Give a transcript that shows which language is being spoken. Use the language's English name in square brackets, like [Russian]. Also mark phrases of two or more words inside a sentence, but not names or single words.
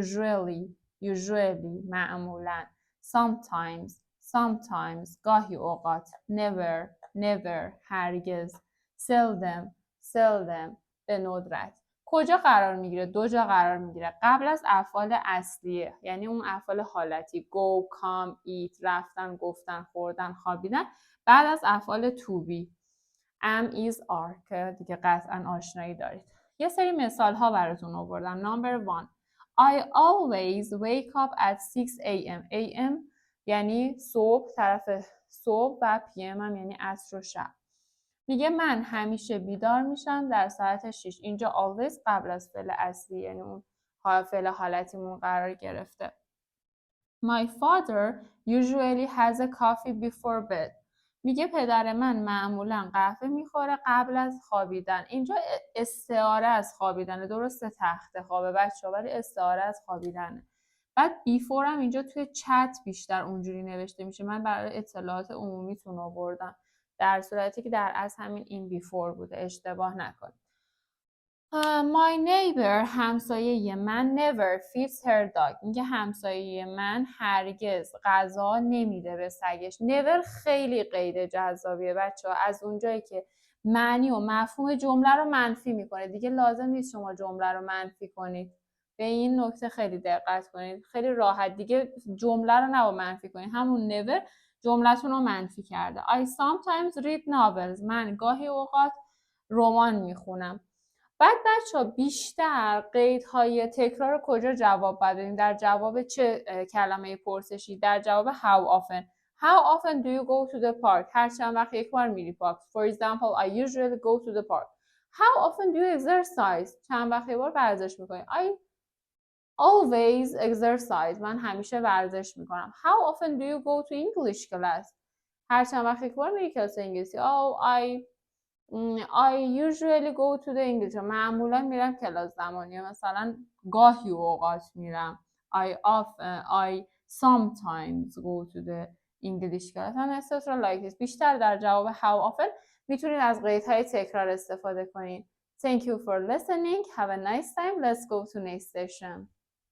[Persian] usually، معمولا. sometimes، گاهی اوقات. never، هرگز. seldom، به ندرت. کجا قرار میگیره؟ 2 جا قرار میگیره. قبل از افعال اصلیه، یعنی اون افعال حالتی: [English] go، come، eat، [Persian] رفتن، گفتن، خوردن، خوابیدن. بعد از افعال [English] to be: am، is، are [Persian] که دیگه قطعا آشنایی دارید. یه سری مثال ها براتون آوردم. [English] Number 1: I always wake up at 6 am. [Persian] am یعنی صبح، طرف صبح، و pm هم یعنی عصر و شب. میگه من همیشه بیدار میشم در ساعت 6. اینجا always قبل از فعل اصلی، یعنی اون فعل حالتیمون قرار گرفته. [English] My father usually has a coffee before bed. [Persian] میگه پدر من معمولا قهوه میخوره قبل از خوابیدن. اینجا استعاره از خوابیدنه، درسته تخت خوابه بچه‌ها، ولی استعاره از خوابیدنه. بعد بیفور هم اینجا توی چت بیشتر اونجوری نوشته میشه. من برای اطلاعات عمومیتون آوردم، در صورتی که در اصل همین این بیفور بوده، اشتباه نکنید. [English] My neighbor، [Persian] همسایه من، [English] never feeds her dog. [Persian] میگه همسایه من هرگز غذا نمیده به سگش. never خیلی قید جذابیه بچه‌ها، از اونجایی که معنی و مفهوم جمله رو منفی میکنه. دیگه لازم نیست شما جمله رو منفی کنید. به این نکته خیلی دقت کنید، خیلی راحت دیگه جمله رو نباید منفی کنید. همون never جملتون رو منفی کرده. [English] I sometimes read novels. [Persian] من گاهی اوقات رمان میخونم. بعد بچه‌ها بیشتر قیدهای تکرار کجا جواب بدیم؟ در جواب چه کلمه پرسشی؟ در جواب [English] how often. How often do you go to the park? [Persian] هر چند وقت یک بار میری پارک. [English] For example, I usually go to the park. How often do you exercise? [Persian] چند وقت یک بار ورزش میکنی؟ [English] I always exercise. [Persian] من همیشه ورزش میکنم. [English] How often do you go to English class? [Persian] هر چند وقت یک بار میری کلاس انگلیسی. [English] I usually go to the English. [Persian] معمولا میرم کلاس زمانی، مثلا گاهی اوقات میرم. [English] I sometimes go to the English class. هم etc. like this. [Persian] بیشتر در جواب [English] how often [Persian] میتونید از قیدهای تکرار استفاده کنید. Thank you for listening. Have a nice time. Let's go to next session.